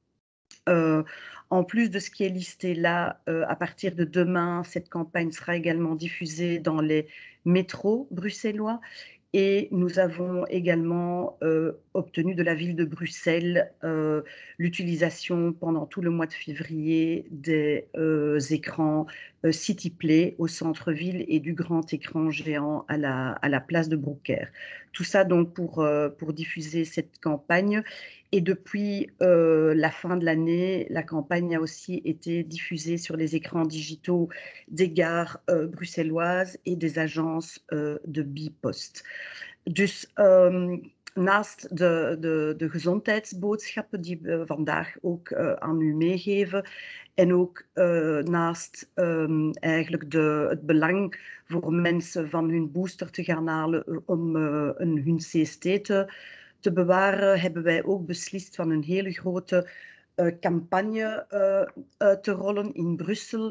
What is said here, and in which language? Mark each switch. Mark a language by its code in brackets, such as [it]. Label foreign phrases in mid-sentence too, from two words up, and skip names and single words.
[fr] En plus de ce qui est listé là, à partir de demain, cette campagne sera également diffusée dans les métros bruxellois et nous avons également obtenu de la ville de Bruxelles l'utilisation pendant tout le mois de février des écrans CityPlay au centre-ville et du grand écran géant à la place de Brouckère. Tout ça donc pour diffuser cette campagne. Et depuis la fin de l'année, la campagne a aussi été diffusée sur les écrans digitaux des gares bruxelloises et des agences de Bipost. [nl] Dus naast de gezondheidsboodschappen die we vandaag ook aan u meegeven en ook naast eigenlijk het belang voor mensen van hun booster te gaan halen om hun CST te bewaren, hebben wij ook beslist van een hele grote campagne uit te rollen in Brussel.